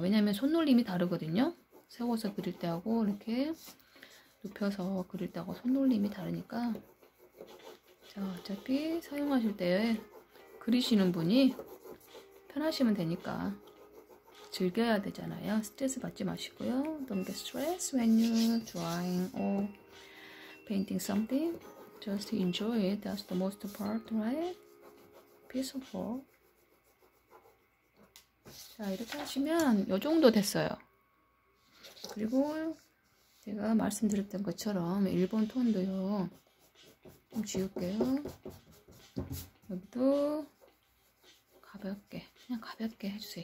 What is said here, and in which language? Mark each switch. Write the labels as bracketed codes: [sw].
[ko] 왜냐면 손놀림이 다르거든요. 세워서 그릴 때하고 이렇게 눕혀서 그릴 때하고 손놀림이 다르니까 자, 어차피 사용하실 때 그리시는 분이 편하시면 되니까 즐겨야 되잖아요. 스트레스 받지 마시고요. [en] Don't get stressed when you're drawing or painting something. Just enjoy it. That's the most part, right? Peaceful. [ko] 자, 이렇게 하시면 요 정도 됐어요. 그리고 제가 말씀드렸던 것처럼 일본 톤도요. 좀 지울게요. 여기도 가볍게, 그냥 가볍게 해주세요.